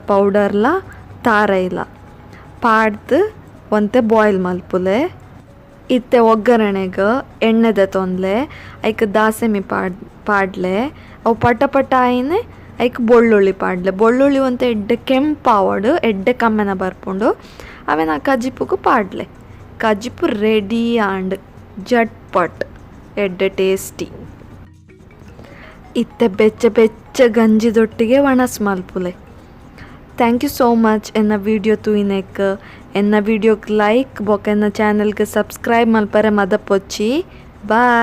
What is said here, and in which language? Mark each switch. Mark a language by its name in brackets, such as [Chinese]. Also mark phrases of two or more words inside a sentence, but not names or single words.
[Tulu] ಪೌಡರ್ಲ ತಾರೈಲ ಪಾಡ್ದು ಒಂತೆ ಬಾಯ್ಲ್ ಮಲ್ಪುಲೆ ಇತ್ತೆ ಒಗ್ಗರಣೆಗೆ ಎಣ್ಣೆದ ತೊಂದ್ಲೆ ಐಕ್ ದಾಸೆಮಿ ಪಾಡ್ಲೆ ಅವು ಪಟ ಆಯ್ನೆ ಐಕ್ ಬೆಳ್ಳುಳ್ಳಿ ಪಾಡ್ಲೆ ಬೆಳ್ಳುಳ್ಳಿ ಒಂತೆ ಎಡ್ಡೆ ಕೆಂಪಾವಡು ಎಡ್ಡೆ ಕಮ್ಮೆನ ಬರ್ಪುಂಡು ಅವೇನ ಕಜಿಪುಗು ಪಾಡ್ಲೆ ಕಜಿಪು ರೆಡಿ ಆಂಡ್ ಜಟ್ಪಟ್ ಎಡ್ಡೆ ಟೇಸ್ಟಿ ಇತ್ತೆ ಬೆಚ್ಚ ಗಂಜಿದೊಟ್ಟಿಗೆ ವಣಸ್ ಮಲ್ಪುಲೆ [English] thank you so much [Tulu] ಎನ್ನ ವಿಡಿಯೋ ತೂಯಿನೆಕ್ ಎನ್ನ ವಿಡಿಯೋಗೆ ಲೈಕ್ ಬೊಕ ಎನ್ನ ಚಾನಲ್ಗೆ ಸಬ್ಸ್ಕ್ರೈಬ್ ಮಲ್ಪರೆ ಮದ ಪೊಚ್ಚಿ ಬಾಯ್.